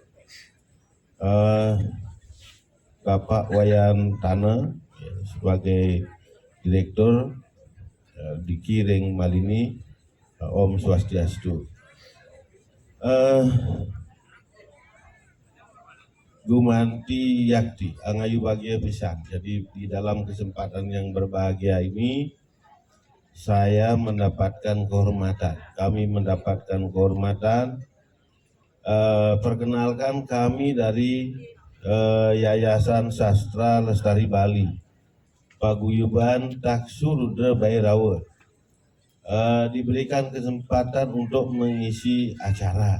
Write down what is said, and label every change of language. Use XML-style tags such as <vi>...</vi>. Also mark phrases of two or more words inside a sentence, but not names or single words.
<id>Bapak Wayan Tana sebagai direktur dikiring Malini,</id> <sa>Om Swastiastu.</sa> <ban>Gumanti yakti angayu bahagia pisan.</ban> <id>Jadi di dalam kesempatan yang berbahagia ini saya mendapatkan kehormatan. Kami mendapatkan kehormatan. Perkenalkan kami dari Yayasan Sastra Lestari Bali, Paguyuban Taksu Rudra Bairawa, diberikan kesempatan untuk mengisi acara.</id>